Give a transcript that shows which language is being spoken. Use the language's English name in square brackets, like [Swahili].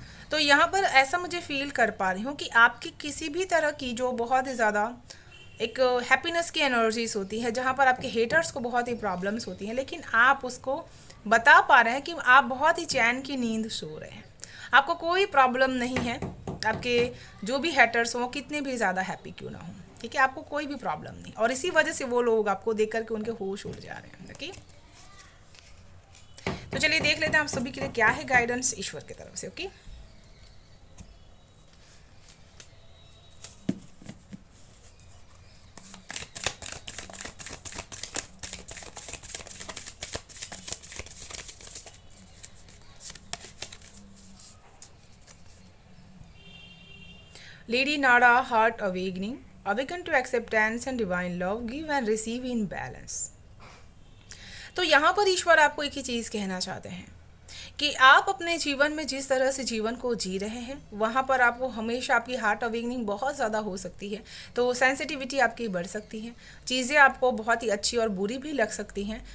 [Hindi] तो यहाँ पर ऐसा मुझे फील कर पा रही हूँ कि आपकी किसी भी तरह की जो बहुत ही ज़्यादा एक हैप्पीनेस की एनर्जीज होती है, जहाँ पर आपके हेटर्स को बहुत ही प्रॉब्लम्स होती हैं, लेकिन आप उसको बता पा रहे हैं कि आप बहुत ही चैन की नींद सो रहे हैं, आपको कोई प्रॉब्लम नहीं है। आपके जो भी हेटर्स हों, कितने भी ज़्यादा हैप्पी क्यों ना हो, ठीक है, आपको कोई भी प्रॉब्लम नहीं, और इसी वजह से वो लोग आपको देख करके उनके होश उड़ जा रहे हैं। ओके, तो चलिए देख लेते हैं आप सभी के लिए क्या है गाइडेंस ईश्वर की तरफ से। [English] Okay, Lady Nada, Heart Awakening, awaken to acceptance and divine love, give and receive in balance। [Hindi] तो यहाँ पर ईश्वर आपको एक ही चीज़ कहना चाहते हैं कि आप अपने जीवन में जिस तरह से जीवन को जी रहे हैं, वहाँ पर आपको हमेशा आपकी हार्ट अवेकनिंग बहुत ज़्यादा हो सकती है, तो सेंसिटिविटी आपकी बढ़ सकती है, चीज़ें आपको बहुत ही अच्छी और बुरी भी लग सकती हैं।